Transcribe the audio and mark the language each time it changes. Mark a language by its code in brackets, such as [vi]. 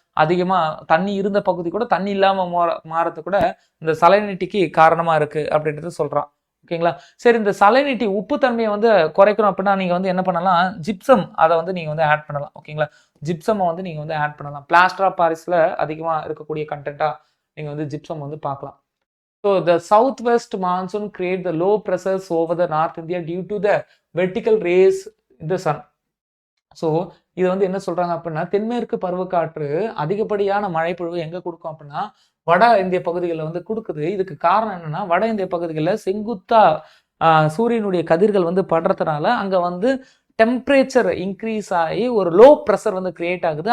[ta] அதிகமா தண்ணி இருந்த பகுதி கூட தண்ணி இல்லாம மாறதுக்கு கூட இந்த சலைனிட்டிக்கு காரணமா இருக்கு அப்படின்றது சொல்றான். ஓகேங்களா? சரி, இந்த சலைனிட்டி உப்பு தன்மைய வந்து குறைக்கணும் அப்படின்னா, நீங்க வந்து என்ன பண்ணலாம்? ஜிப்சம் அத வந்து நீங்க வந்து ஆட் பண்ணலாம். ஓகேங்களா? ஜிப்சம வந்து நீங்க வந்து ஆட் பண்ணலாம். பிளாஸ்டர் ஆஃப் பாரிஸ்ல அதிகமா இருக்கக்கூடிய கன்டென்ட்டா நீங்க வந்து ஜிப்சம் வந்து பார்க்கலாம். [en] So the southwest monsoon create the low pressures over the North India due to the vertical rays in the sun. [ta] So இது வந்து என்ன சொல்றாங்க அப்படின்னா, தென்மேற்கு பருவக்காற்று அதிகப்படியான மழைப்பொழிவு எங்க குடுக்கும் அப்படின்னா, வட இந்திய பகுதிகள்ல வந்து குடுக்குது. இதுக்கு காரணம் என்னன்னா, வட இந்திய பகுதிகள்ல செங்குத்தா அ சூரியனுடைய கதிர்கள் வந்து படுறதுனால, அங்க வந்து டெம்பரேச்சர் இன்கிரீஸ் ஆகி ஒரு லோ பிரஷர் வந்து கிரியேட் ஆகுது.